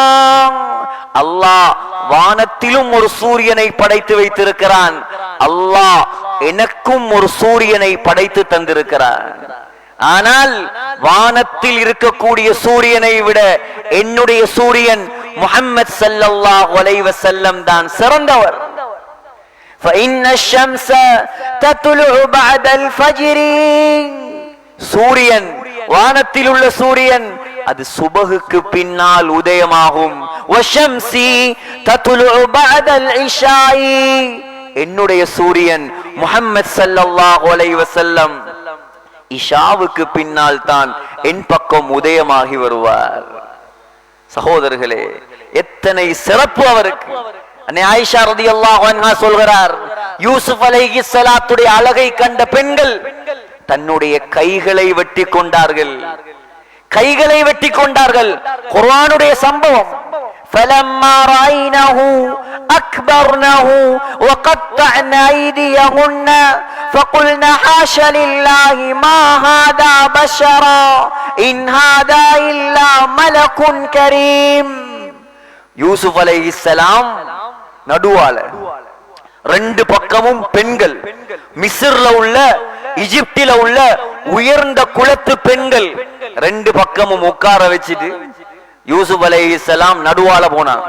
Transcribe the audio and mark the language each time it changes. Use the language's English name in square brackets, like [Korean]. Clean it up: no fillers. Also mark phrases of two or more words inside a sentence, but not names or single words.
[Tamil] அல்லாஹ் வானத்திலும் ஒரு சூரியனை படைத்து வைத்திருக்கிறான். அல்லாஹ் எனக்கும் ஒரு சூரியனை படைத்து தந்திருக்கிறான். ஆனால் வானத்தில் இருக்கக்கூடிய சூரியனை விட என்னுடைய சூரியன் முஹம்மது [Arabic] صلى الله عليه وسلم [Tamil] தான் சிறந்தவர். [Arabic] فإن الشمس تطلع بعد الفجر. [Tamil] சூரியன், வானத்தில் உள்ள சூரியன் அது சுபகுக்கு பின்னால் உதயமாகும். [Arabic] والشمس تطلع بعد العشاء. [Tamil] என்னுடைய சூரியன் முஹம்மது [Arabic] صلى الله عليه وسلم [Tamil] இஷாவுக்கு பின்னால் தான் என் பக்கம் உதயமாகி வருவார். சகோதரர்களே, எத்தனை சிறப்பு அவருக்கு! அன்னை ஆயிஷா [Arabic] رضي الله عنها [Tamil] சொல்கிறார், யூசுப் அலைஹிஸ்ஸலாத்துடைய அழகை கண்ட பெண்கள் தன்னுடைய கைகளை வெட்டி கொண்டார்கள். கைகளை வெட்டி கொண்டார்கள். குர்ஆனுடைய சம்பவம். [Arabic] فَلَمَّا رَأَيْنَهُ أَكْبَرْنَهُ وَقَطَّعْنَ أَيْدِيَهُنَّ فَقُلْنَ حَاشَ لِلَّهِ مَا هَذَا بَشَرًا إِنْ هَذَا إِلَّا مَلَكٌ كَرِيمٌ. [Tamil] யூசுப் அலைஹிஸ்ஸலாம் நடுவால, ரெண்டு பக்கமும் பெண்கள், மிஸ்ர்ல உள்ள, ஈஜிப்தில உள்ள உயர்ந்த குலத்து பெண்கள், ரெண்டு பக்கமும் உட்கார வச்சுட்டு யூசுப் அலைஹிஸ்ஸலாம் நடுவால போனாங்க.